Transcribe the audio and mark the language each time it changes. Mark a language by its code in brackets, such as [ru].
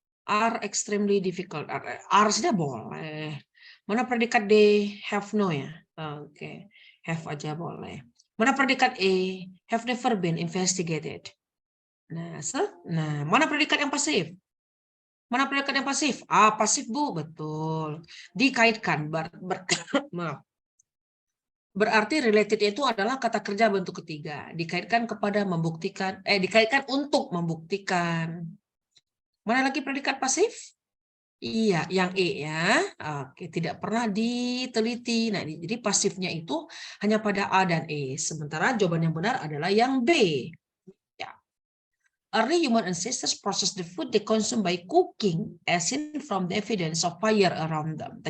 [en] Are extremely difficult. [id] Are saja boleh. Mana predikat D? [en] Have no [id] ya. Oke. Have aja boleh. Mana predikat E? [en] Have never been investigated. [id] Nah, mana predikat yang pasif? Mana predikat yang pasif? Pasif Bu, betul. Dikaitkan. Maaf. Berarti related itu adalah kata kerja bentuk ketiga. Dikaitkan kepada membuktikan, dikaitkan untuk membuktikan. Mana lagi predikat pasif? Iya, yang E ya. Oke, tidak pernah diteliti. Nah, jadi pasifnya itu hanya pada A dan E. Sementara jawaban yang benar adalah yang B. Ya. [en] Early human ancestors processed the food they consume by cooking, as seen from the evidence of fire around them.